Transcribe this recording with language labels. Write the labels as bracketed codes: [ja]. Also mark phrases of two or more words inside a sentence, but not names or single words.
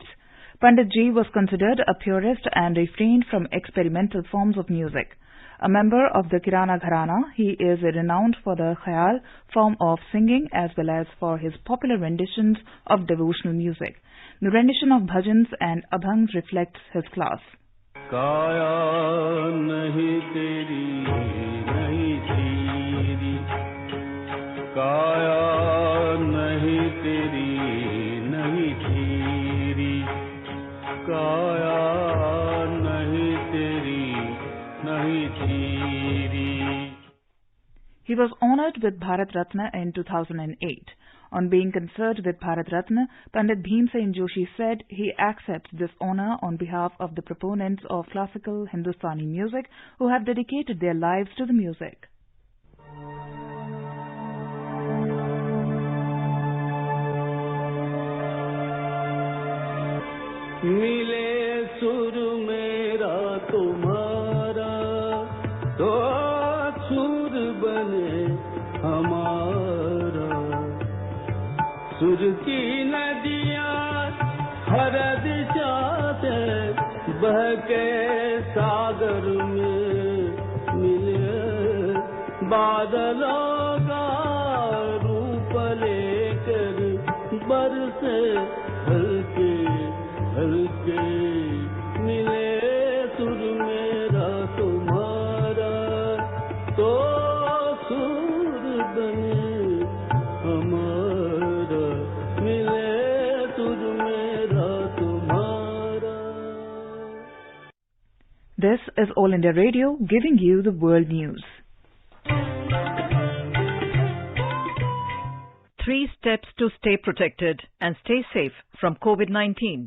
[en] Pandit Ji was considered a purist and refrained from experimental forms of music. A member of the Kirana Gharana, he is renowned for the Khayal form of singing as well as for his popular renditions of devotional music. The rendition of bhajans and abhangs reflects his class. [hi] काया नहीं तेरी नहीं तेरी, काया नहीं तेरी नहीं तेरी, काया नहीं तेरी नहीं तेरी. [en] He was honored with Bharat Ratna in 2008. On being conferred with Bharat Ratna, Pandit Bhimsen Joshi said he accepts this honor on behalf of the proponents of classical Hindustani music who have dedicated their lives to the music. [hi] मिले सुर मेरा तुम्हारा, तो सुर बने हमारा. सुर की नदियाँ हर दिशा से बहके सागर में मिले, बादलों का रूप लेकर बरसे हल्के हल्के, मिले सुर मेरा तुम्हारा तो सुर बने हमारा. [en] This is All India Radio giving you the world news. 3 steps to stay protected and stay safe from COVID-19.